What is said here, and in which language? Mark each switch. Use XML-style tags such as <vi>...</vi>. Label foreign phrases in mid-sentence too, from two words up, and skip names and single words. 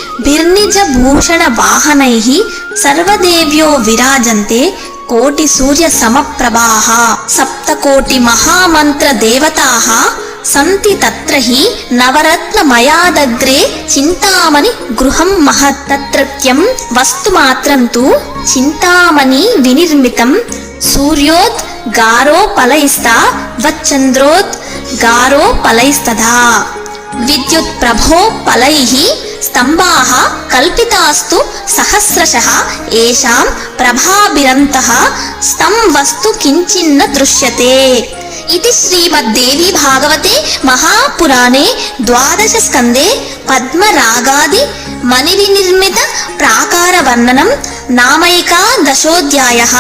<sa>भिर्निजभूषणवाहनैः सर्वदेव्यो विराजन्ते कोटिसूर्यसमप्रभाः सप्तकोटिमहामन्त्रदेवताः सन्ति तत्र हि नवरत्नमयादग्रे चिन्तामणि गृहं महत् तत्रत्यं वस्तुमात्रं तु चिन्तामणि विनिर्मितं सूर्योद्गारोपलैस्ता वच्चन्द्रोद्गारोपलैस्तथा విద్యుత్ ప్రభోపలైః స్తంభాః కల్పితాస్తు సహస్రశః ఏషాం ప్రభాభిరంతః స్తం వస్తు కించిన్న దృశ్యతే. ఇది శ్రీమద్దేవీ భాగవతే మహాపురాణే ద్వాదశ స్కందే పద్మరాగాది మణివినిర్మిత ప్రాకార వర్ణనం నామైకాదశోऽధ్యాయః.</sa>